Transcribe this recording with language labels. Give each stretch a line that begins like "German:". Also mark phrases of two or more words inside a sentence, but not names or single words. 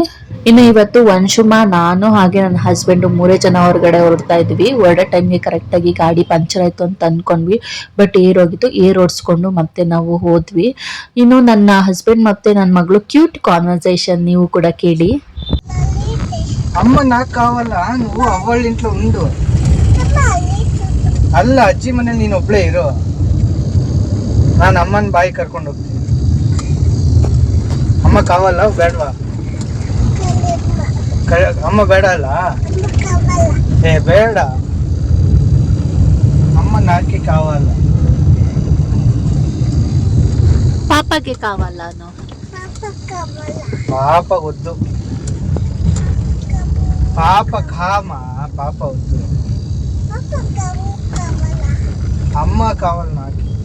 Kannada: ಇನ್ನು ಇವತ್ತು ವಂಶುಮ, ನಾನು ಹಾಗೆ ನನ್ನ ಹಸ್ಬೆಂಡ್ ಮೂರೇ ಜನ ಹೊರಗಡೆ ಹೊರಡ್ತಾ ಇದ್ವಿ. ಹೊರಡೋ ಟೈಮ್ಗೆ ಕರೆಕ್ಟ್ ಆಗಿ ಗಾಡಿ ಪಂಚರ್ ಆಯ್ತು ಅಂತ ಅನ್ಕೊಂಡ್ವಿ, ಬಟ್ ಹೋಗಿತ್ತು. ಓಡಿಸ್ಕೊಂಡು ಮತ್ತೆ ನಾವು ಹೋದ್ವಿ. ಇನ್ನು ನನ್ನ ಹಸ್ಬೆಂಡ್ ಮತ್ತೆ ನನ್ನ ಮಗಳು
English: cute conversation
Kannada: ನೀವು ಕೂಡ ಕೇಳಿ.
Telugu: అమ్మ నాకు కావాలా, నువ్వు అవ్వాళ్ళ ఇంట్లో ఉండు.
Kannada: ಅಲ್ಲ, ಅಜ್ಜಿ ಮನೇಲಿ ನೀನು ಒಬ್ಳೇ ಇರೋ. ನಾನು ಅಮ್ಮನ ಬಾಯಿ ಕರ್ಕೊಂಡು ಹೋಗ್ತೀನಿ. ಅಮ್ಮ ಕಾವಲ್ಲ ಬೇಡವಾ? ಅಮ್ಮ ಬೇಡ ಅಲ್ಲ? ಏ ಬೇಡ,
Telugu: అమ్మ నాకే కావాలా. పాపకి కావాలను. పాప వద్దు, పాప కామా, పాప వద్దు. అమ్మ కావాలి నాకు.